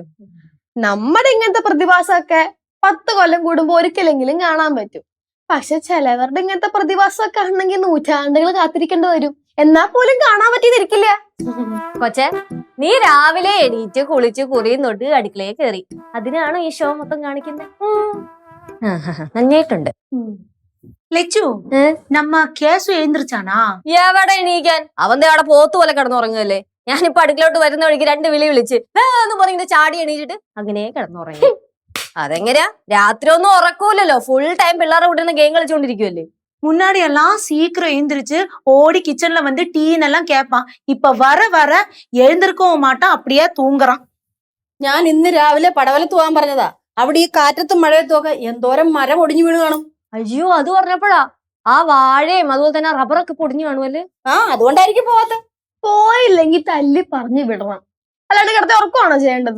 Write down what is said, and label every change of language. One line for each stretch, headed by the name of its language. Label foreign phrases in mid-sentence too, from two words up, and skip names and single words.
Malayalam: നമ്മുടെ ഇങ്ങനത്തെ പ്രതിഭാസമൊക്കെ 10 കൊല്ലം കൂടുമ്പോ ഒരിക്കലെങ്കിലും കാണാൻ പറ്റും. പക്ഷെ ചിലവരുടെ ഇങ്ങനത്തെ പ്രതിഭാസമൊക്കെ ആണെങ്കിൽ നൂറ്റാണ്ടുകൾ കാത്തിരിക്കേണ്ടി വരും, എന്നാ പോലും കാണാൻ പറ്റിയിരിക്കില്ല. കൊച്ചെ, നീ രാവിലെ എണീറ്റ് കുളിച്ച് കുറിയും തൊട്ട് അടുക്കളയെ കയറി, അതിനാണ് ഈ ഷോ മൊത്തം കാണിക്കുന്നത്. നന്നായിട്ടുണ്ട്.
Tamil: லெச்சு, நம்ம கேசு எழுந்திருச்சானா?
Malayalam: എവിടെ എണീക്കാൻ, അവന്റെ അവിടെ പോത്ത് പോലെ കിടന്നുറങ്ങുകയല്ലേ. ഞാനിപ്പോ അടുക്കളോട്ട് വരുന്ന വഴിക്ക് 2 വിളി വിളിച്ച് എന്ന് പറഞ്ഞിട്ട് ചാടി എണീച്ചിട്ട് അങ്ങനെ കിടന്നുറങ്ങി. അതെങ്ങനെയാ, രാത്രി ഒന്നും ഉറക്കൂലല്ലോ,
English: full time
Malayalam: പിള്ളേരെ കൂട്ടുന്ന ഗെയിം കളിച്ചോണ്ടിരിക്കുവല്ലേ.
Tamil: முன்னாடி எல்லாம் சீக்கிரம் எழுந்திருச்சு ஓடி கிச்சன்ல வந்து டீன்னு எல்லாம் கேட்பான். இப்ப வர வர எழுந்திருக்கவும் மாட்டான், அப்படியே தூங்குறான்.
Malayalam: ഞാൻ ഇന്ന് രാവിലെ പടവലത്ത് പോകാൻ പറഞ്ഞതാ. അവിടെ ഈ കാറ്റത്തും മഴയത്തും ഒക്കെ എന്തോരം മരം ഒടിഞ്ഞു വീണ് കാണും. അയ്യോ, അത് പറഞ്ഞപ്പോഴാ ആ വാഴയും അതുപോലെ തന്നെ റബ്ബറൊക്കെ പൊടിഞ്ഞു കാണുമല്ലേ. അതുകൊണ്ടായിരിക്കും പോവാത്ത. പോയില്ലെങ്കിൽ തല്ലി പറഞ്ഞു വിടണം, അല്ലാണ്ട് കിടത്തി ഉറക്കമാണോ ചെയ്യേണ്ടത്?